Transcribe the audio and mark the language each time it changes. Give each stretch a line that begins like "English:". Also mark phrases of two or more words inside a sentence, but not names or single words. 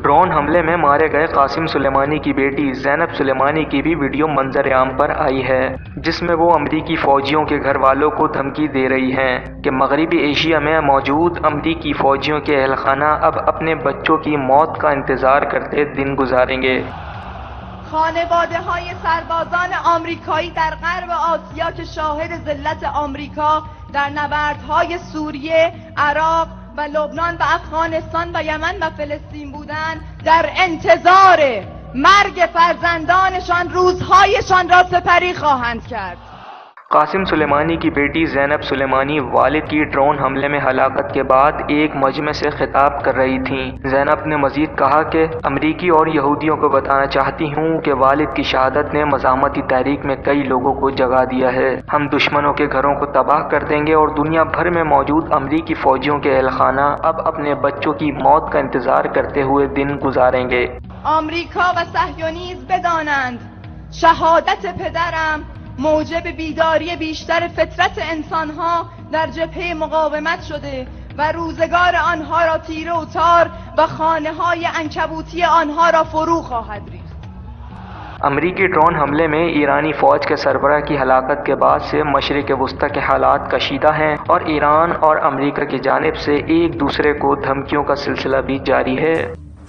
Urdu: ڈرون حملے میں مارے گئے قاسم سلیمانی کی بیٹی زینب سلیمانی کی بھی ویڈیو منظرِ عام پر آئی ہے، جس میں وہ امریکی فوجیوں کے گھر والوں کو دھمکی دے رہی ہیں کہ مغربی ایشیا میں موجود امریکی فوجیوں کے اہلِ خانہ اب اپنے بچوں کی موت کا انتظار کرتے دن گزاریں گے.
Persian: خانواده‌های سربازان آمریکایی در غرب آسیا که شاهد ذلت آمریکا در نبردهای سوریه، عراق و لبنان و افغانستان و یمن و فلسطین بودند، در انتظار مرگ فرزندانشان روزهایشان را سپری خواهند کرد.
Urdu: قاسم سلیمانی کی بیٹی زینب سلیمانی والد کی ڈرون حملے میں ہلاکت کے بعد ایک مجمعے سے خطاب کر رہی تھیں. زینب نے مزید کہا کہ امریکی اور یہودیوں کو بتانا چاہتی ہوں کہ والد کی شہادت نے مزاحمتی تحریک میں کئی لوگوں کو جگا دیا ہے. ہم دشمنوں کے گھروں کو تباہ کر دیں گے اور دنیا بھر میں موجود امریکی فوجیوں کے اہلِ خانہ اب اپنے بچوں کی موت کا انتظار کرتے ہوئے دن گزاریں گے.
Persian: آمریکا و صهیونیسم بدانند شهادت پدرم موجب بیداری بیشتر فطرت انسانها در جبهه مقاومت شده و روزگار آنها را تیره و تار و خانه‌های عنکبوتی آنها را فرو خواهد ریخت.
Urdu: امریکی ڈرون حملے میں ایرانی فوج کے سربراہ کی ہلاکت کے بعد سے مشرقِ وسطیٰ کے حالات کشیدہ ہیں اور ایران اور امریکہ کی جانب سے ایک دوسرے کو دھمکیوں کا سلسلہ بھی جاری ہے.